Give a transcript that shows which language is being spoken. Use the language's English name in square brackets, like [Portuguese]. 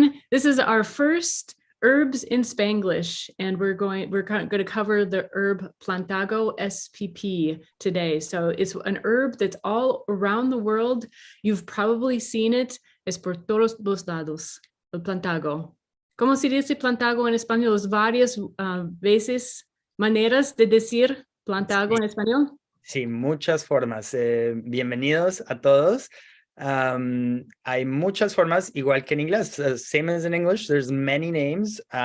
[English] This is our first Herbs in Spanglish, and we're going to cover the herb Plantago SPP today. So it's an herb that's all around the world. You've probably seen it. [Spanish] Es por todos los lados, el Plantago. ¿Cómo se dice Plantago en español? Varias veces, maneras de decir Plantago en español. Sí, muchas formas. Bienvenidos a todos. Hay muchas formas, igual que en inglés. [English] Same as in English, there's many names.